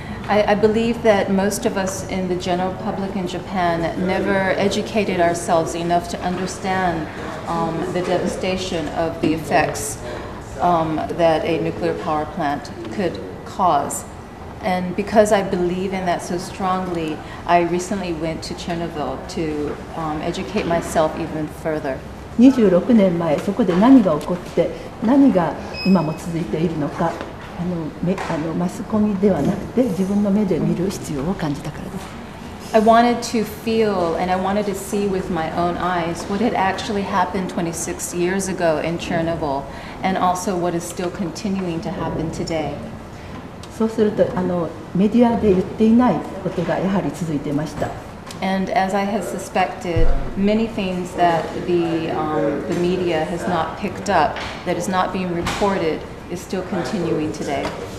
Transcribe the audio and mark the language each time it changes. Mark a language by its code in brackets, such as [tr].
[en] I believe that most of us in the general public in Japan never educated ourselves enough to understand the devastation of the effects that a nuclear power plant could cause. And because I believe in that so strongly, I recently went to Chernobyl to educate myself even further. [ja] 26年前、そこで何が起こって何が今も続いているのかマスコミではなくて自分の目で見る必要を感じたからです。 [en] I wanted to feel and I wanted to see with my own eyes what had actually happened 26 years ago in Chernobyl and also what is still continuing to happen today. [ja] そうするとメディアで言っていないことがやはり続いていました。 [en] And as I had suspected, many things that the media has not picked up, that is not being reported, is still continuing today.